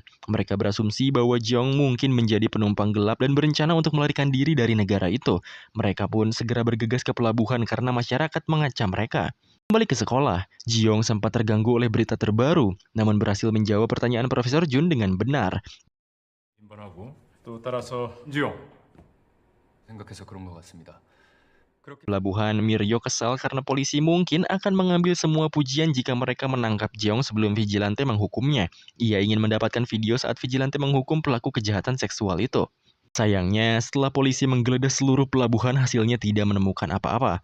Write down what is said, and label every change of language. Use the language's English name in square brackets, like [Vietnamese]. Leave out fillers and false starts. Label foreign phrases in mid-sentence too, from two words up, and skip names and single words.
[Indonesian] Mereka berasumsi bahwa Jeong mungkin menjadi penumpang gelap dan berencana untuk melarikan diri dari negara itu. Mereka pun segera bergegas ke pelabuhan karena masyarakat mengacam mereka. Kembali ke sekolah, Jeong sempat terganggu oleh berita terbaru, namun berhasil menjawab pertanyaan Profesor Jun dengan benar. [Korean] 또 따라서 지용 생각해서 그런 것 같습니다. [Indonesian] Pelabuhan, Miryo kesal karena polisi mungkin akan mengambil semua pujian jika mereka menangkap Jeong sebelum vigilante menghukumnya. Ia ingin mendapatkan video saat vigilante menghukum pelaku kejahatan seksual itu. Sayangnya, setelah polisi menggeledah seluruh pelabuhan, hasilnya tidak menemukan apa-apa.